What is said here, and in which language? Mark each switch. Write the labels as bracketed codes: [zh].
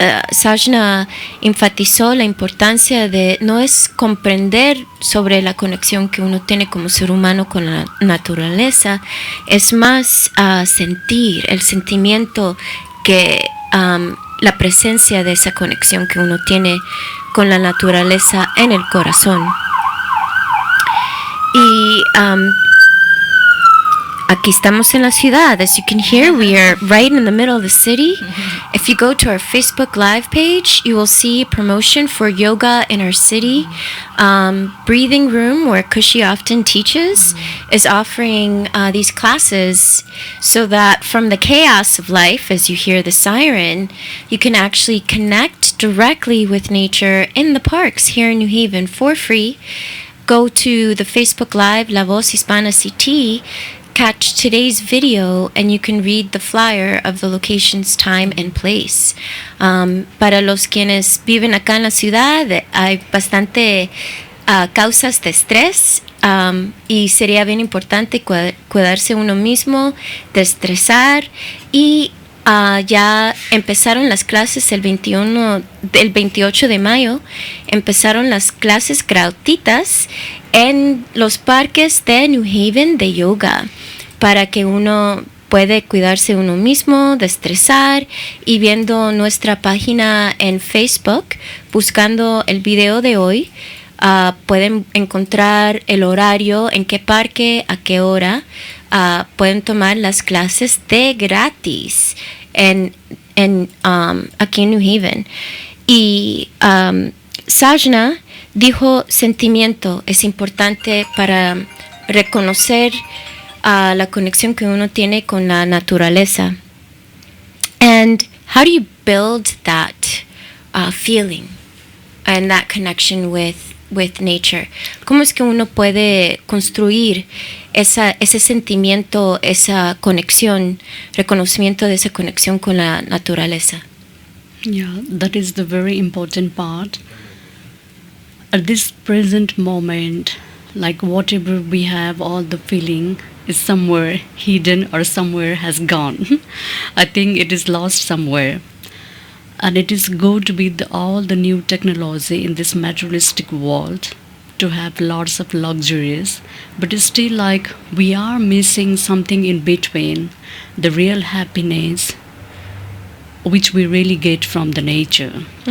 [es] Sajna enfatizó la importancia de no es comprender sobre la conexión que uno tiene como ser humano con la naturaleza, es más sentir el sentimiento que la presencia de esa conexión que uno tiene con la naturaleza en el corazón. Y aquí estamos en la ciudad. [en] As you can hear, we are right in the middle of the city. If you go to our Facebook Live page, you will see promotion for yoga in our city. Breathing Room, where Kushi often teaches, is offering these classes so that from the chaos of life, as you hear the siren, you can actually connect directly with nature in the parks here in New Haven for free. Go to the Facebook Live La Voz Hispana CT, catch today's video, and you can read the flyer of the location's time and place. [es] Para los quienes viven acá en la ciudad, hay bastante causas de estrés, y sería bien importante cuidarse uno mismo, destresar, y ya empezaron las clases el 28 de mayo, empezaron las clases gratuitas en los parques de New Haven de yoga, para que uno puede cuidarse uno mismo, destresar, y viendo nuestra página en Facebook, buscando el video de hoy, pueden encontrar el horario, en qué parque, a qué hora, pueden tomar las clases de gratis aquí en New Haven. Y Sajna dijo, sentimiento es importante para reconocer la conexión que uno tiene con la naturaleza. [en] And how do you build that feeling and that connection with nature? [es] ¿Cómo es que uno puede construir ese sentimiento, esa conexión, reconocimiento de esa conexión con la naturaleza? [en] Yeah, that is the very important part. At this present moment, like whatever we have, all the feeling is somewhere hidden or somewhere has gone. I think it is lost somewhere. And it is good with all the new technology in this materialistic world to have lots of luxuries, but it's still like we are missing something in between, the real happiness which we really get from the nature.